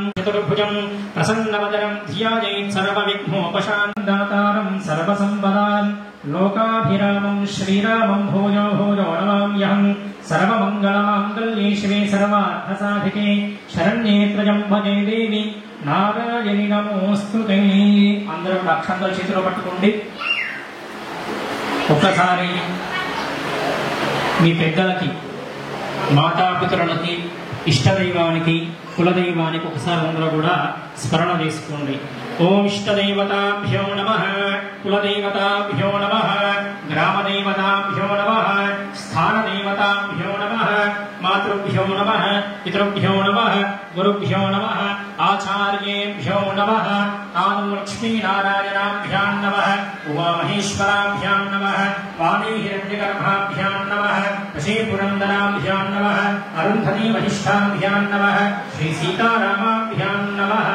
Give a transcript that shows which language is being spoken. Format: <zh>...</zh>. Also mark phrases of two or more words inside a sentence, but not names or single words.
<sa>चतुर्भुजं प्रसन्नवदनं ध्यायेत् सर्वविघ्नोपशान्तदातारं सर्वसम्पदान् लोकाभिरामं श्रीरामं भूयो भूयो नमाम्यहम्। सर्वमङ्गलमाङ्गल्ये शिवे सर्वार्थसाधिके शरण्ये त्र्यम्बके देवी नारायणि नमोऽस्तुते।</sa> <te>అందరూ అక్షంతల చేతిలో పట్టుకోండి। ఒక్కసారి మీ పెద్దలకి మాతాపితరులకి ఇష్టదైవానికి కులదైవానికి ఒకసారి అందరూ కూడా స్మరణ చేసుకోండి।</te> <sa>ॐ इष्टदेवताभ्यो नमः कुलदेवताभ्यो नमः ग्रामदेवताभ्यो नमः स्थानदेवताभ्यो नमः मातृभ्यो नमः पितृभ्यो नमः गुरुभ्यो नमः आचार्येभ्यो नमः आनं लक्ष्मीनारायणाभ्यां नमः उमामहेश्वराभ्यां नमः वाणी हिरण्यगर्भाभ्यां नमः वशीपुरन्दराभ्यां नमः अरुन्धती वशिष्ठाभ्यां नमः श्री सीतारामाभ्यां नमः।</sa>